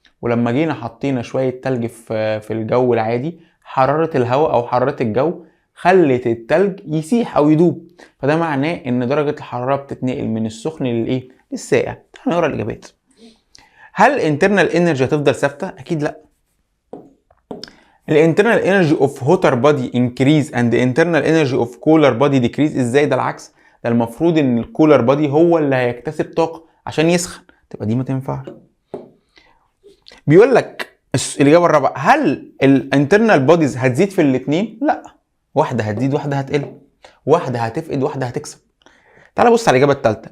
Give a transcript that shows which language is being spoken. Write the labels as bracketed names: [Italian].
[Arabic] ولما جينا حطينا شوية تلج في الجو العادي، حرارة الهواء او حرارة الجو خلت التلج يسيح او يدوب. فده معناه ان درجة الحرارة بتتنقل من السخن للايه؟ للساقع. هنقرا الاجابات. هل internal energy هتفضل ثابتة؟ اكيد لا. [English] الانترنال energy of hotter body increase and internal energy of cooler body decrease. [Arabic] ازاي؟ ده العكس. ده المفروض ان الكولر بادي هو اللي هيكتسب طاقة عشان يسخن، تبقى دي ما تنفعش. بيقول لك الاجابة الرابعة، هل الانترنال بوديز هتزيد في الاثنين؟ لا، واحدة هتزيد واحدة هتقل، واحدة هتفقد واحدة هتكسب. تعال بص على الإجابة الثالثة.